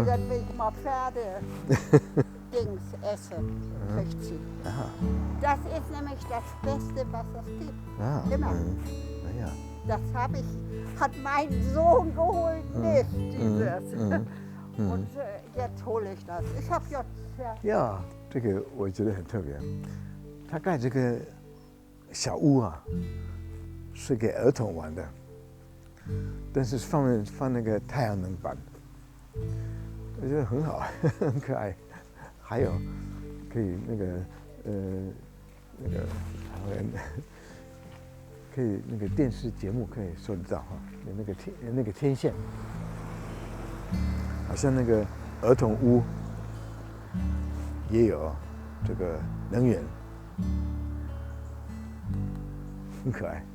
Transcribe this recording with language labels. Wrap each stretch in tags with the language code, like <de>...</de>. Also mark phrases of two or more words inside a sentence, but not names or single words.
<de>dann will ich mal Pferde-Dings essen, kriegt sie. Aha. Das ist nämlich das Beste, was es gibt. Ah. Immer. Naja. Das hat mein Sohn geholt, nicht dieses. Und jetzt hole ich das. Ich habe jetzt Ja,</de> <zh>这个我觉得很特别。他盖这个小屋啊，是给儿童玩的，但是放那个太阳能板，我觉得很好，很可爱。还有可以那个可以那个电视节目可以收得到哈，有那个天线，好像那个儿童屋也有这个能源，很可爱。</zh>